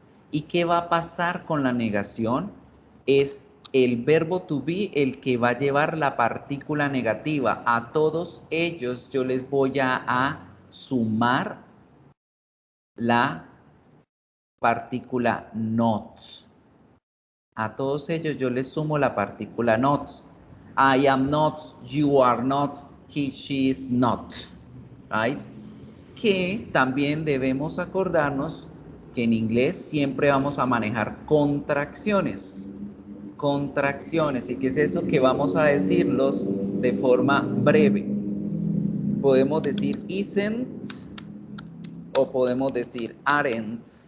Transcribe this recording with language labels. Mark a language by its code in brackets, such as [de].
[es] ¿Y qué va a pasar con la negación? Es el verbo to be el que va a llevar la partícula negativa. A todos ellos yo les voy a sumar la partícula not. A todos ellos yo les sumo la partícula not. [en] I am not, you are not, he, she is not. Right? [es] Que también debemos acordarnos que en inglés siempre vamos a manejar contracciones. Contracciones. ¿Y qué es eso? Que vamos a decirlos de forma breve. Podemos decir isn't o podemos decir aren't.